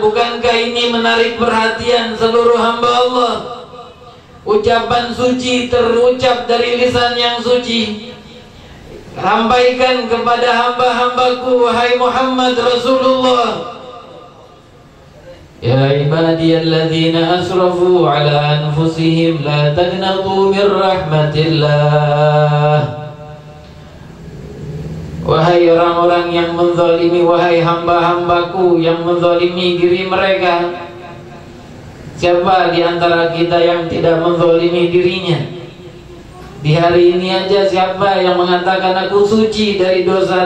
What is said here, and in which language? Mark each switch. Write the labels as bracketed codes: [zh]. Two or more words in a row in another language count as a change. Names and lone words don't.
[id] Bukankah ini menarik perhatian seluruh hamba Allah? Ucapan suci terucap dari lisan yang suci. Sampaikan kepada hamba-hambaku wahai Muhammad Rasulullah. [ar] يا عبادي الذين أسرفوا على أنفسهم لا تقنطوا من رحمة الله. [id] Wahai orang-orang yang menzalimi, wahai hamba-hambaku yang menzalimi diri mereka. Siapa di antara kita yang tidak menzalimi dirinya? Di hari ini aja siapa yang mengatakan aku suci dari dosa?